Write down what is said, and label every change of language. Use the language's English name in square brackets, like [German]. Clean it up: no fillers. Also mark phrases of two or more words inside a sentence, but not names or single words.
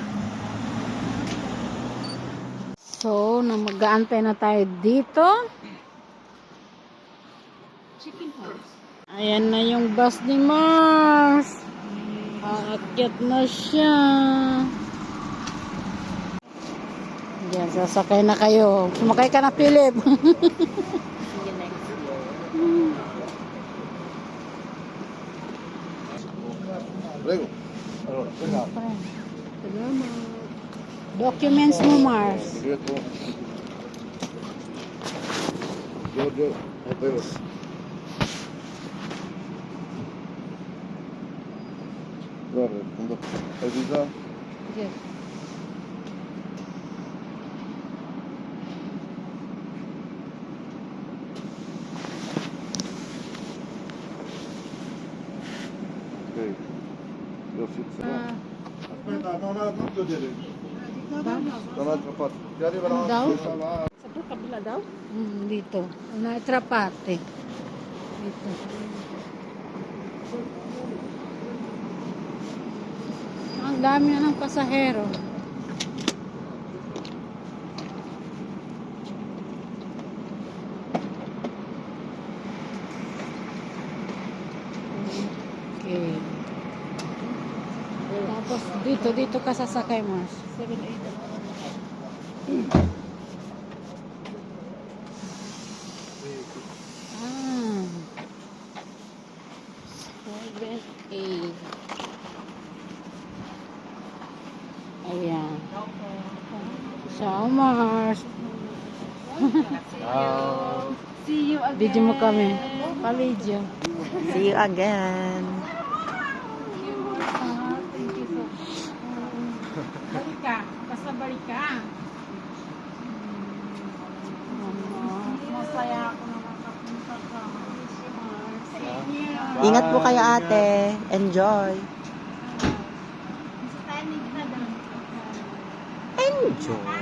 [Filipino] So, mag-aantay na tayo dito. Chicken house. Ayan na yung bus ni Mars. Aakyat na siya. Yan, sasakay na kayo. Sumakay ka na, Philip. [Italian] Prego. Allora, prendiamo. [Filipino] Salamat. Documents mo, Mars. [Italian] Diretto. Giorgio, prego. Guarda, quando hai visa, Yes. ok. Io fixo. Aspetta, non chiudere. Dall'altra parte. Ti arriva la [Filipino] Daw? [Italian] questa là. [Filipino] Sa doon, kabila daw? Dito. [Italian] Un'altra parte. [Filipino] Dito. Ang dami na ng pasahero. Okay. Tapos dito ka sasakay, Mars. 7-8. Ah. 7-8. Ayan. Ciao, Mars. [English] See you again. [Filipino] Video mo kami. Pa-video. [English] See you again. Thank you so much. [Filipino] Balik ka. Basta balik ka. Masaya ako na makapunta ka. Ingat po kayo, ate. Enjoy. Enjoy.